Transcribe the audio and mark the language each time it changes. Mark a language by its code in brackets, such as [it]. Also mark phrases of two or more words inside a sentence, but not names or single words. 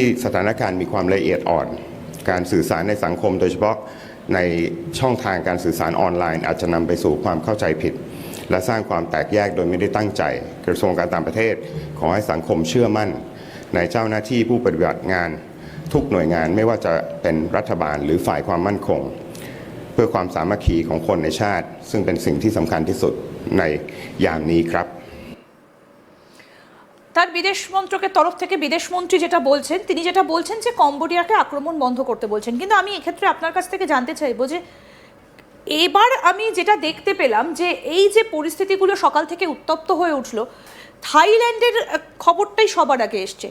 [th] สถานการณ์มีความละเอียดอ่อน การสื่อสารในสังคมโดยเฉพาะในช่องทางการสื่อสารออนไลน์อาจจะนำไปสู่ความเข้าใจผิด และสร้างความแตกแยกโดยไม่ได้ตั้งใจกระทรวงการต่างประเทศขอให้สังคมเชื่อมั่นในเจ้าหน้าที่ผู้ปฏิบัติงานทุกหน่วยงานไม่ว่าจะเป็นรัฐบาลหรือฝ่ายความมั่นคง เพื่อความสามัคคีของคนในชาติซึ่งเป็นสิ่งที่สำคัญที่สุดในยามนี้ครับ [bn] তার বিদেশ মন্ত্রকের তরফ থেকে বিদেশমন্ত্রী যেটা বলছেন, তিনি যেটা বলছেন যে কম্বোডিয়াকে আক্রমণ বন্ধ করতে বলছেন। কিন্তু আমি এক্ষেত্রে আপনার কাছ থেকে জানতে চাইবো যে এবার আমি যেটা দেখতে পেলাম যে এই যে পরিস্থিতিগুলো সকাল থেকে উত্তপ্ত হয়ে উঠলো, থাইল্যান্ডের খবরটাই সবার আগে এসছে।